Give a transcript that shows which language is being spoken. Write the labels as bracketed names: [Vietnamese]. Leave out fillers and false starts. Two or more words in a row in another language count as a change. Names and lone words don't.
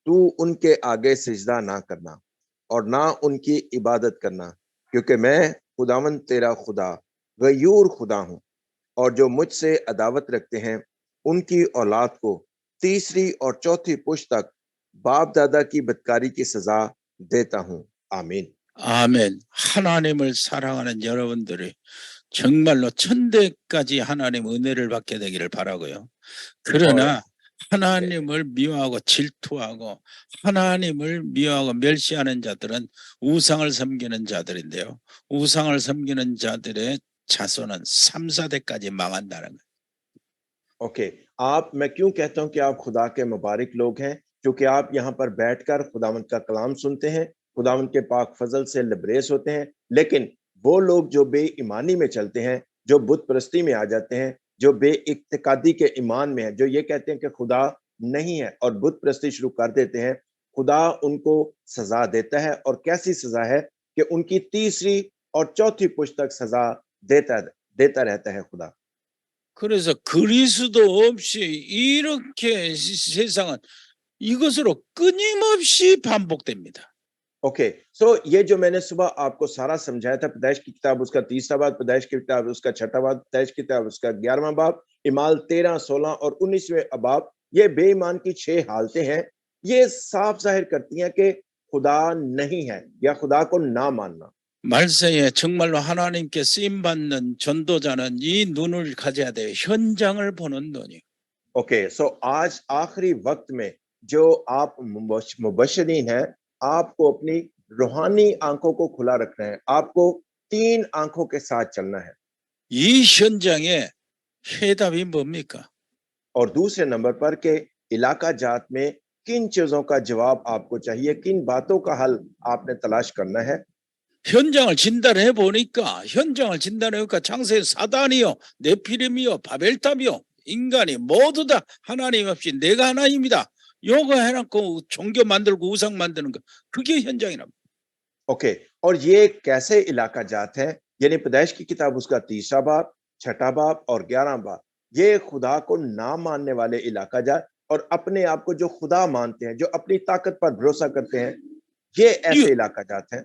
[Urdu] تو ان کے آگے سجدہ نہ کرنا اور نہ ان کی عبادت کرنا، کیونکہ میں خداوند تیرا خدا غیور خدا ہوں، اور جو مجھ سے عداوت رکھتے ہیں ان کی اولاد کو تیسری اور چوتھی پشت تک باپ دادا کی بدکاری کی سزا دیتا ہوں. आमीन। [Korean] 아멘. 하나님을 사랑하는 여러분들이 정말로 천대까지 하나님 은혜를 받게 되기를 바라고요. [Urdu] और [Korean] 그러나 하나님을 미워하고 질투하고 하나님을 미워하고 멸시하는 자들은 우상을 섬기는 자들인데요. 우상을 섬기는 자들의 자손은 3, 4대까지 망한다는 거예요. [Urdu] اوکے، آپ، میں کیوں کہتا ہوں کہ آپ خدا کے مبارک لوگ ہیں، کیونکہ آپ یہاں پر بیٹھ کر خداوند کا کلام سنتے ہیں، خداوند کے پاک فضل سے لبریز ہوتے ہیں. لیکن وہ لوگ جو بے ایمانی میں چلتے ہیں، جو بت پرستی میں آ جاتے ہیں، جو بےاعتقادی کے ایمان میں ہے، جو یہ کہتے ہیں کہ خدا نہیں ہے اور بت پرستی شروع کر دیتے ہیں، خدا ان کو سزا دیتا ہے. اور کیسی سزا ہے کہ ان کی تیسری اور چوتھی پشت تک سزا دیتا دیتا رہتا ہے خدا. [Korean] 그래서 그리스도 없이 이렇게 세상은 이것으로 끊임없이 반복됩니다. [Urdu] اوکے، سو یہ جو میں نے صبح آپ کو سارا سمجھایا تھا، پیدائش کی کتاب اس کا 3را باب، پیدائش کی کتاب اس کا 6ٹھا باب، پیدائش کی کتاب اس کا 11واں باب، اعمال 13، 16 اور 19ویں ابواب، یہ بے ایمان کی 6 حالتیں ہیں. یہ صاف ظاہر کرتی ہیں کہ خدا نہیں ہے یا خدا کو نہ ماننا. [Korean] 말세에 정말로 하나님께 쓰임 받는 전도자는 이 눈을 가져야 돼요. 현장을 보는 눈이요. [Urdu] اوکے، سو آج آخری وقت میں جو آپ مبشرین ہیں، آپ کو اپنی روحانی آنکھوں کو کھلا رکھنا ہے. آپ کو 3 آنکھوں کے ساتھ چلنا ہے. [Korean] 이 현장에 해답이 뭡니까? [Urdu] اور دوسرے نمبر پر کے علاقہ جات میں کن چیزوں کا جواب آپ کو چاہیے، کن باتوں کا حل آپ نے تلاش کرنا ہے. [Korean] 현장을 진단해 보니까 창세에 사단이요, 네피림이요, 바벨탑이요, 인간이 모두 다 하나님 없이 내가 하나님이다. 요거 해놓고 종교 만들고 우상 만드는 거, 그게 현장이랍니다. [Urdu] اوکے، اور یہ کیسے علاقہ جات ہے، یعنی پیدائش کی کتاب اس کا 3را باب، 6ٹھا باب اور 11واں باب، یہ خدا کو نہ ماننے والے علاقہ جات اور اپنے آپ کو جو خدا مانتے ہیں، جو اپنی طاقت پر بھروسہ کرتے ہیں، یہ ایسے علاقہ جات ہیں.